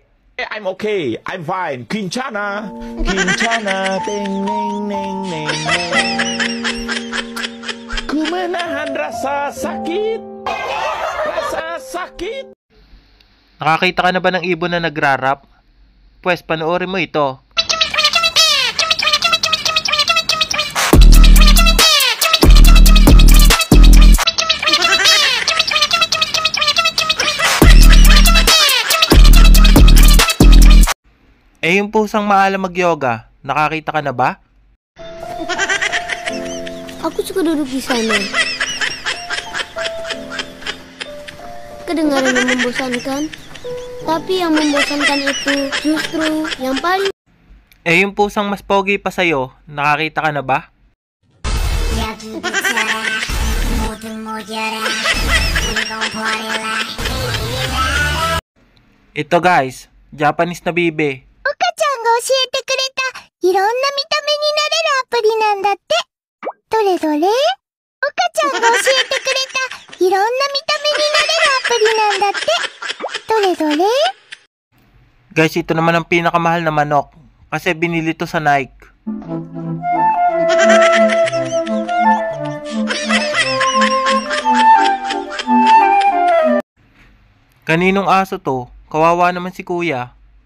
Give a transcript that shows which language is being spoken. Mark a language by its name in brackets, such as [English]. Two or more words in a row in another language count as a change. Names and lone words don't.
[English] I'm okay, I'm fine. Quinchana, Quinchana, ting ning ning ning ning. [Indonesian] Kumenahan rasa sakit, rasa sakit. [Filipino] Nakakita ka na ba ng ibon na nagrarap? Pwes, panoorin mo ito. Eh yung pusang maalam mag-yoga, nakakita ka na ba? [Indonesian] Aku suka duduk di sana. Kedengaran yang membosankan, tapi yang membosankan itu justru yang paling... [Filipino] Eh yung pusang mas pogi pa sa'yo, nakakita ka na ba? Ito guys, Japanese na bibe. [Japanese] 教えてくれたいろんな見た目になれるアプリなんだって。どれどれ？岡ちゃんが教えてくれたいろんな見た目になれるアプリなんだって。どれどれ？ [Filipino] Guys, ito naman ang pinakamahal na manok kasi binili to sa Nike. Kaninong aso to? Kawawa naman si kuya.